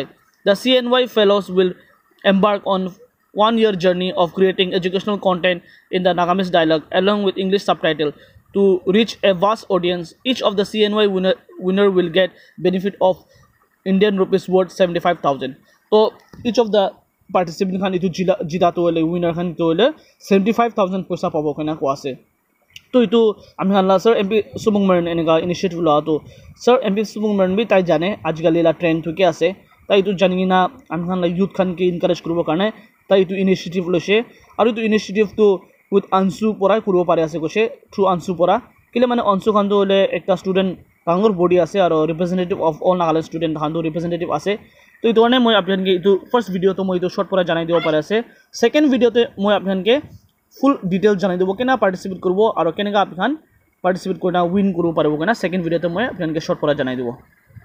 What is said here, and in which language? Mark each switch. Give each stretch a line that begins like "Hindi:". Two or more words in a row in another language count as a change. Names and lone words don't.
English: The CNY fellows will embark on one-year journey of creating educational content in the Nagamese dialect along with English subtitle to reach a vast audience. Each of the CNY winner will get benefit of Indian rupees worth 75,000. So each of the participant
Naga Pidgin: khan itu jita to le winner khan to le 75,000 paisa pabo kana ko ase to itu ami hanla sir MP Subungmaran enega initiative la to sir MP Subungmaran bi tai jane ajkali la trend to ke ase tai itu janina ami hanla youth khan ke encourage koribo karone tai itu initiative lose aru itu initiative to with Ansu pora koribo pare ase koche through Ansu pora kile mane Ansu khan to le ekta student kangor body ase aru
English: representative of all Nagaland student
Naga Pidgin: khan to representative ase तो इतो ने মই आपन के इतो
English: first video
Naga Pidgin: तो মই इतो शॉर्ट परा जानाय दिबो पारे আছে
English: second video
Naga Pidgin: ते মই आपन के
English: full detail
Naga Pidgin: जानाय दिबो केना पार्टिसिपेट करबो आरो केनेगा आपन पार्टिसिपेट करना विन करबो पारबो केना
English: second video
Naga Pidgin: ते মই आपन के शॉर्ट परा जानाय दिबो।